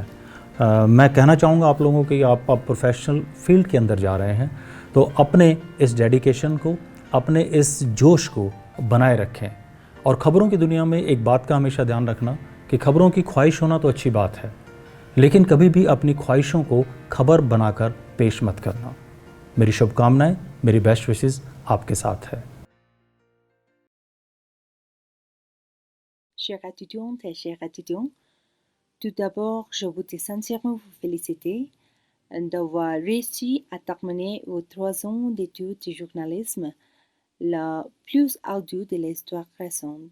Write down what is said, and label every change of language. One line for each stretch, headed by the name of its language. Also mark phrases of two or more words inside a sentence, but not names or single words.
Hindi: मैं कहना चाहूँगा आप लोगों को कि आप
English: professional field
Hindi: के अंदर जा रहे हैं, तो अपने इस डेडिकेशन को, अपने इस जोश को बनाए रखें। और ख़बरों की दुनिया में एक बात का हमेशा ध्यान रखना कि खबरों की ख्वाहिश होना तो अच्छी बात है, लेकिन कभी भी अपनी ख्वाहिशों को खबर बनाकर पेश मत करना। मेरी शुभकामनाएं, मेरी
English: best wishes
Hindi: आपके साथ है।
French: Chères étudiantes et chers étudiants, tout d'abord, je voudrais sincèrement vous féliciter d'avoir réussi à terminer vos 3 ans d'études de journalisme, la plus ardue de l'histoire récente.